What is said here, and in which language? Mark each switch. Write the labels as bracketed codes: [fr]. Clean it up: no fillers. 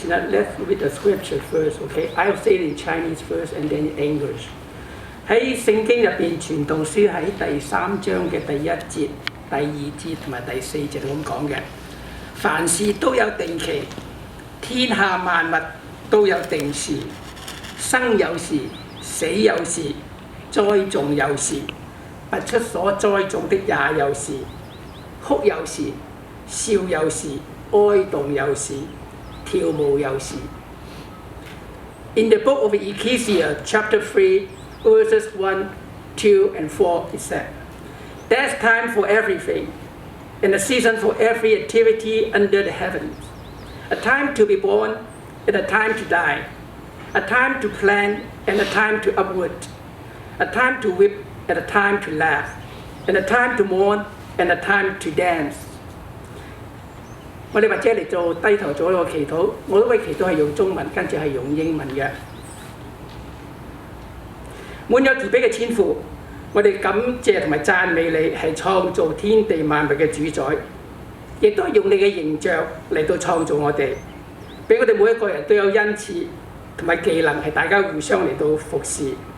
[en] Let's read the scripture first, okay? I'll say it in Chinese first and then in English. [yue] 喺聖經入邊，傳道書喺第3章嘅第1節、第2節同埋第4節咁講嘅。凡事都有定期，天下萬物都有定時，生有時，死有時，栽種有時，拔出所栽種的也有時，哭有時，笑有時，哀慟有時，跳舞有時。 [en] In the book of Ecclesiastes, chapter 3, verses 1, 2, and 4, it said, "There's time for everything, and a season for every activity under the heavens. A time to be born, and a time to die. A time to plant, and a time to uproot. A time to weep, and a time to laugh. And a time to mourn, and a time to dance." [yue] 我哋或者嚟做低頭做一個祈禱，我都會祈禱係用中文，跟住係用英文嘅。滿有慈悲嘅天父，我哋感謝同埋讚美你係創造天地萬物嘅主宰，亦都係用你嘅形象嚟到創造我哋，俾我哋每一個人都有恩賜同埋技能，係大家互相嚟到服侍。